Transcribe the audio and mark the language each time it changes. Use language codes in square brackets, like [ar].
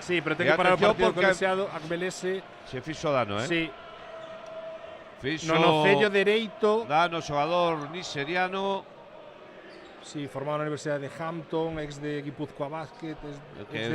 [gl] Sí, pero ten que parar o partido porque Akbelese se fixo dano, Sí. Fixo no nocello dereito. Dano xogador nigeriano. [es] Sí, formado en la Universidad de Hampton, ex de Guipúzcoa Basket, ex de